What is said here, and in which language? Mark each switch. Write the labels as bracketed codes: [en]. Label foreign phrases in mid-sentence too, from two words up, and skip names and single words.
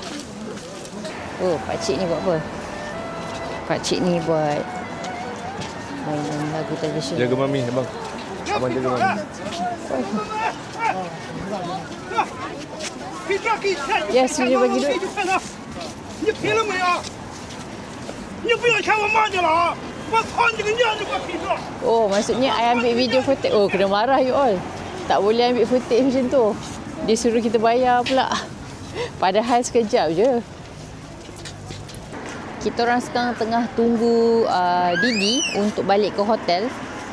[ms] Oh, pakcik ni buat apa? Pakcik ni buat mainan lagu tradisional. Jaga mami, abang. Abang jaga mami. Yes, dia bagi duit. [zh] 你凭了没有？你不要抢我妈去了啊！我操你个娘！你给我闭嘴！ [ms] Oh, maksudnya I ambil [en] video footage. [ms] Oh, kena marah you all. Tak boleh ambil footage macam tu. Dia suruh kita bayar pula. Padahal sekejap je. Kita orang sekarang tengah tunggu Didi untuk balik ke hotel.